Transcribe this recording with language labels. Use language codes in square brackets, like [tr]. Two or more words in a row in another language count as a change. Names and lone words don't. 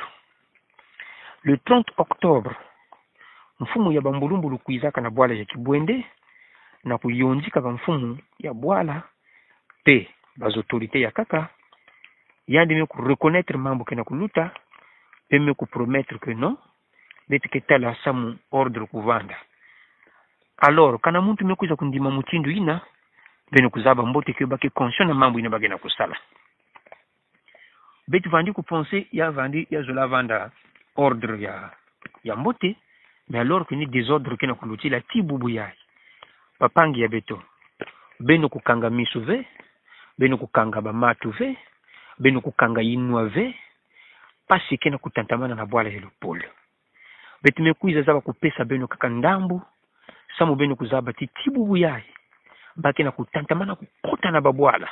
[fr] Le 30 octobre, [ktu] mfumu ya bambulumbulu kuizaka na bwala ya Kibwende, na kuyonjika ba mfumu ya bwala, pe baz autorité ya kaka, yandi me ku reconnaître mambo kena kuluta, pe me ku [fr] promettre que non, [ktu] betike tala samu ordre kuvanda. Alors, kana muntu me kuiza kundima mutindu ina, beno kuzaba mbote ke bake conscient na mambo ina bagena kusala. Beti vandi ku penser ya vandi ya zola vanda ordre ya mbote, [fr] mais alors que [ktu] ni désordre kena kuluti la tibubu yai. Papangi ya beto, beno kukanga misu ve, beno kukanga bamatu ve, beno kukanga inua ve, pasi kena kutantamana na bwala hilo polo. Beti mekuiza zaba kupesa beno kaka ndambu, samu beno kuzaba titibubu yai, baki na kutantamana kukota na babwala.